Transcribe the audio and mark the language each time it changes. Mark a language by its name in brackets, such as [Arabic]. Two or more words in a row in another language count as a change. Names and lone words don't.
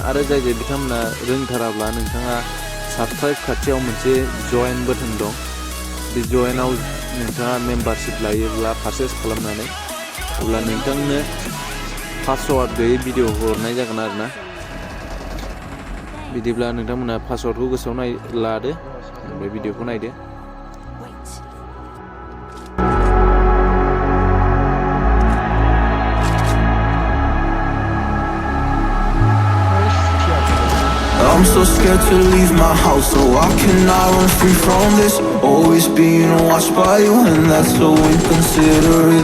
[Bodo] आरो जाय बिथांमोना रोंथाराब्ला नोंथाङा साबस्क्राइब खाथियाव मोनसे जइन बाटोन दं, बे जइनाव नोंथाङा मेम्बारशिप लायोब्ला पारचेस खालामनानै, अब्ला नोंथांनो पासवार्ड गैयै भिडिअ हरनाय जागोन आरोना। बिदिब्ला नोंथांमोना पासवार्डखौ गोसोआव लादो, ओमफ्राय भिडिअखौ नायदो। [English] I'm so scared to leave my house, so I cannot run free from this. Always being watched by you, and that's so inconsiderate.